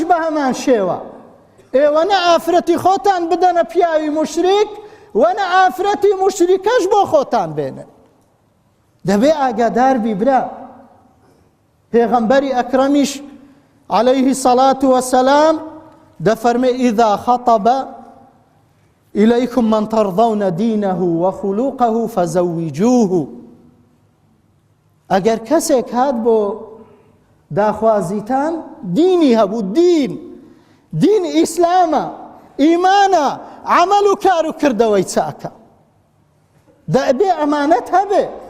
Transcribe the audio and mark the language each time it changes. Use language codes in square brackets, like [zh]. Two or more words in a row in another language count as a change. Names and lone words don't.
[ckb] بە هەمان شێوە ئێوە نە ئافرەتی خۆتان بدەنە پیاوی مشریک وەنە ئافرەتی مشریکەش بۆ خۆتان بێنن دەبێ ئاگادار بی برا پێغەمبەری ئەکرەمیش [ar] عەلەیهی سەڵات وەسەلام [ckb] دەفەرمێ [ar] ئیذا خەطەبە إليكم من ترضون دينه وخلوقه فزوجوه [ckb] ئەگەر کەسێک هات بۆ داخوازیتان دینی هەبوو دین ئیسلامە ئیمانە عەمەل و کار و کردەوەی چاکە دەبێ ئەمانەت هەبێ